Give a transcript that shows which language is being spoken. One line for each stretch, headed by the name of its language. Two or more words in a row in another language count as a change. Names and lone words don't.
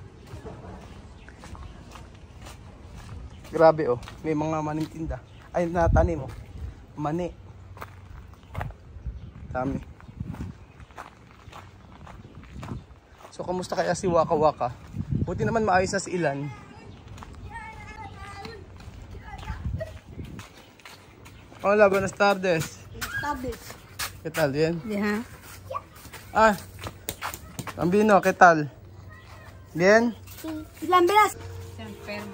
Filipino: Grabe oh, may mga maning tinda. Ay natanim oh. Mani. Dami. So kamusta kaya si Waka Waka? Buti naman maayos na si Ilan.
Spanish: Hola, buenas tardes. Tardes. ¿Qué tal? ¿Bien? Ya. Ah, Bambino, ¿qué tal? ¿Bien? La verás. Está enferma.